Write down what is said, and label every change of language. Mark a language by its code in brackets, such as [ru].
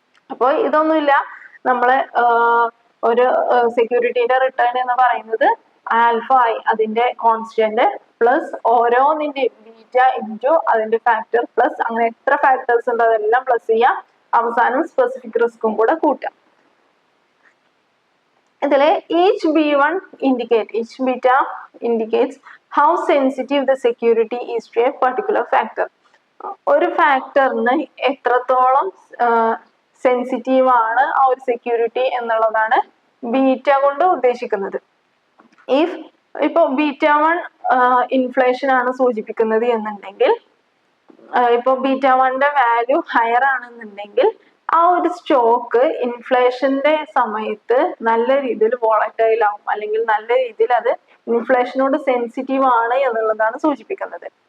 [ml] അപ്പോൾ ഇതൊന്നുമില്ല, നമ്മള് ഒരു സെക്യൂരിറ്റിയുടെ റിട്ടേൺ എന്ന് പറയുന്നത് ആൽഫ ഐ അതിന്റെ കോൺസ്റ്റന്റ് പ്ലസ് ഓരോന്നിന്റെ ബീറ്റ ഇൻറ്റു അതിന്റെ ഫാക്ടർ പ്ലസ് അങ്ങനെ എത്ര ഫാക്ടേഴ്സ് ഉണ്ട് അതെല്ലാം പ്ലസ് ചെയ്യാം, അവസാനം സ്പെസിഫിക് റിസ്കും കൂടെ കൂട്ടാം. ഇതിലെ [en] each B1 each beta indicates how sensitive the security is to a particular factor. [ml] ഒരു ഫാക്ടറിന് എത്രത്തോളം സെൻസിറ്റീവ് ആണ് ആ ഒരു സെക്യൂരിറ്റി എന്നുള്ളതാണ് ബീറ്റ കൊണ്ട് ഉദ്ദേശിക്കുന്നത്. ഇപ്പോൾ β1 ഇൻഫ്ലേഷൻ ആണ് സൂചിപ്പിക്കുന്നത് എന്നുണ്ടെങ്കിൽ, ഇപ്പോൾ β1ന്റെ വാല്യൂ ഹയർ ആണെന്നുണ്ടെങ്കിൽ ആ ഒരു സ്റ്റോക്ക് ഇൻഫ്ലേഷന്റെ സമയത്ത് നല്ല രീതിയിൽ വോളറ്റൈൽ ആവും, അല്ലെങ്കിൽ നല്ല രീതിയിൽ അത് ഇൻഫ്ലേഷനോട് സെൻസിറ്റീവ് ആണ് എന്നുള്ളതാണ് സൂചിപ്പിക്കുന്നത്.